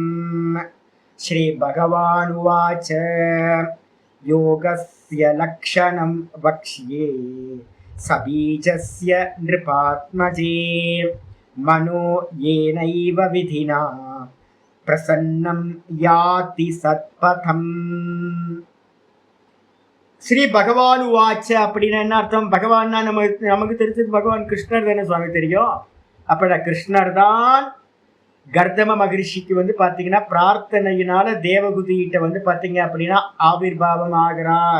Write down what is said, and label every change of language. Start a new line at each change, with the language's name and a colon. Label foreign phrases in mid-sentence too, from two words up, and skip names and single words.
Sanskrit: श्रीभगवान् उवाच योगस्य लक्षणं वक्ष्ये सबीजस्य नृपात्मजे मनो येनैव विधिना प्रसन्नं याति सत्पथम्. श्री भगवान् उवाच
Tamil: அப்படின்னா என்ன அர்த்தம்? பகவான்னா நமக்கு தெரிஞ்சது பகவான் கிருஷ்ணர் தானே சுவாமி தெரியும். அப்ப கிருஷ்ணர் தான் கர்தம மகரிஷிக்கு வந்து பாத்தீங்கன்னா பிரார்த்தனையினால தேவகுதிகிட்ட வந்து பாத்தீங்க அப்படின்னா ஆவிர்வாவம் ஆகிறார்.